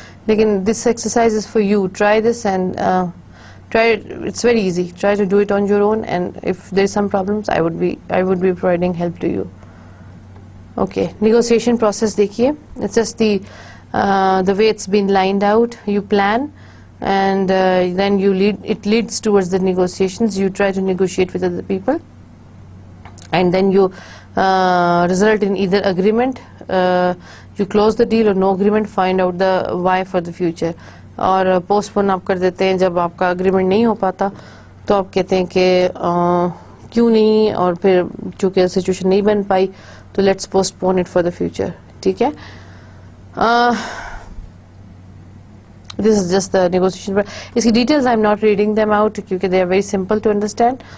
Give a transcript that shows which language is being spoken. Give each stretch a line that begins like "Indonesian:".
English: لیکن this exercise is for you, try this and try, it's very easy, try to do it on your own, and if there is some problems I would be providing help to you. Okay, negotiation process دیکھیے, it's just the the way it's been lined out. You plan and then it leads towards the negotiations. You try to negotiate with other people and then you result in either agreement, you close the deal, or no agreement, find out the why for the future.
Urdu: اور post پون آپ کر دیتے ہیں, جب آپ کا agreement نہیں ہو پاتا تو آپ کہتے ہیں کہ کیوں نہیں, اور پھر چونکہ سچویشن نہیں بن پائی تو
English: Let's postpone it for the future.
Urdu: ٹھیک ہے,
English: this is just the negotiation.
Urdu: اس کی
English: Details I am not reading them out کیونکہ they are very simple to understand.